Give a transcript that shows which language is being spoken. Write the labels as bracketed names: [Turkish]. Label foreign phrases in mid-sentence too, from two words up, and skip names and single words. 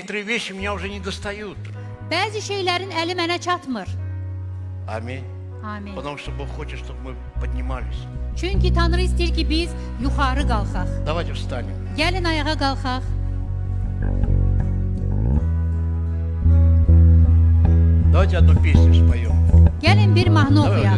[Russian] Некоторые вещи меня уже не достают. [Azerbaijani] Bəzi şeylərin əli mənə çatmır. [Russian] Аминь. [Azerbaijani] Amin. [Russian] Потому что Бог хочет, чтобы мы поднимались. [Azerbaijani] Çünki Tanrı istəyir ki, biz yuxarı qalxaq. [Russian] Давайте встанем. [Azerbaijani] Gəlin ayağa qalxaq. [Russian] Давайте одну песню споем. [Azerbaijani] Gəlin bir mahnı [Russian] Давай [Azerbaijani] oxuyaq.